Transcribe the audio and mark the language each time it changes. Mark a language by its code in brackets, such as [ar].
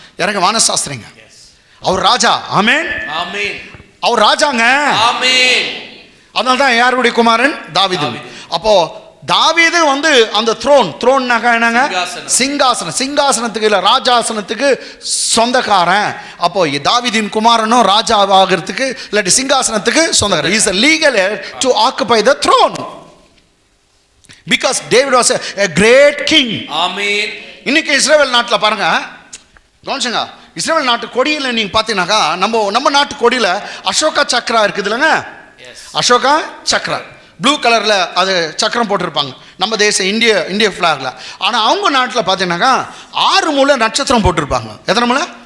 [ta] இறங்க வானசாஸ்திரிங்க, அவர் ராஜா. ஆமென். ஆமென். அவர் ராஜாங்க. ஆமென். அதனால தான் யாருடைய குமாரன்? தாவீது. அப்போ தாவீது வந்து அந்த த்ரோன்னாக்கா என்னங்க? சிங்காசனத்துக்கு இல்லை, ராஜாசனத்துக்கு சொந்தக்காரன். அப்போ தாவீதின் குமாரனும் ராஜாவாகிறதுக்கு இல்லாட்டி சிங்காசனத்துக்கு சொந்தக்காரன். [en] Is a legal heir to occupy the throne because David was a great king. [ta] ஆமென். இன்னைக்கு இஸ்ரவேல் நாட்டில் பாருங்க, கவனிச்சுங்க, இஸ்ரவேல் நாட்டு கொடியில் நீங்க பார்த்தீங்கன்னாக்கா நம்ம நாட்டு கொடியில் அசோகா சக்ரா இருக்குது இல்லைங்க? அசோகா சக்ரா ப்ளூ கலரில் அது சக்கரம் போட்டிருப்பாங்க. நம்ம தேசம் இந்திய ஃப்ளாகில். ஆனால் அவங்க நாட்டில் பார்த்தீங்கன்னாக்கா 6 மூலை நட்சத்திரம் போட்டிருப்பாங்க. எத்தனை மூலை?